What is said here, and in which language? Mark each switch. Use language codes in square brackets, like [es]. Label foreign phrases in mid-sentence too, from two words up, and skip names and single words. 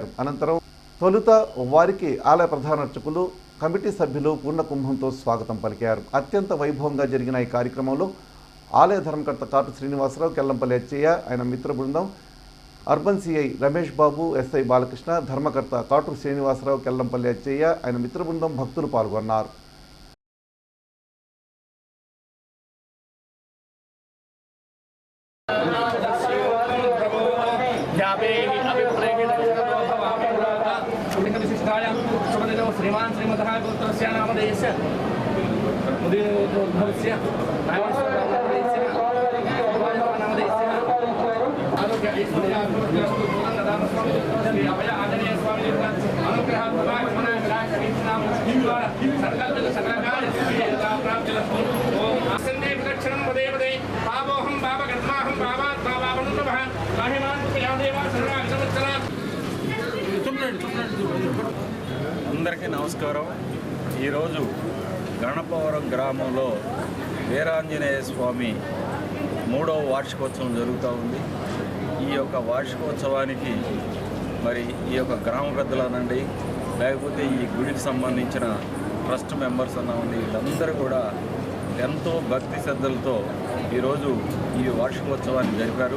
[te] అనంతరం తొలుత వారికి ఆలయ ప్రధాన అర్చకులు, కమిటీ సభ్యులు పూర్ణ కుంభంతో స్వాగతం పలికారు. అత్యంత వైభవంగా జరిగిన ఈ కార్యక్రమంలో ఆలయ ధర్మకర్త కాటు శ్రీనివాసరావు, కెల్లంపల్లి అచ్చయ్య, ఆయన మిత్ర బృందం, అర్బన్ సిఐ రమేష్ బాబు, ఎస్ఐ బాలకృష్ణ, ధర్మకర్త కాటు శ్రీనివాసరావు, కెల్లంపల్లి అచ్చయ్య, ఆయన మిత్ర బృందం, భక్తులు పాల్గొన్నారు. [sa] श्रीमान श्रीमतः गोत्रस्य नामधेयस्य उदयोद्भवस्य नामधेयस्य आरोग्य ऐश्वर्याभिवृद्धिरस्तु पूर्णदान स्वामी श्री अभय आंजनेय स्वामी अनुग्रह भगवान नाम संकल्प सकलकाल प्राप्तिरस्तु ओम आसन्ने विलक्षणं पदे पदे पापोहं पापकर्माहं पापात् पापावनुतमः महिमान् यादेव सर्वाक्षरचरा [te] అందరికీ నమస్కారం. ఈరోజు గణపవరం గ్రామంలో వీరాంజనేయ స్వామి 3వ వార్షికోత్సవం జరుగుతూ ఉంది. ఈ యొక్క వార్షికోత్సవానికి మరి ఈ యొక్క గ్రామ పెద్దలనండి, లేకపోతే ఈ గుడికి సంబంధించిన [en] trust members [te] అన్నామండి, వీళ్ళందరూ కూడా ఎంతో భక్తి శ్రద్ధలతో ఈరోజు ఈ వార్షికోత్సవాన్ని జరిపారు.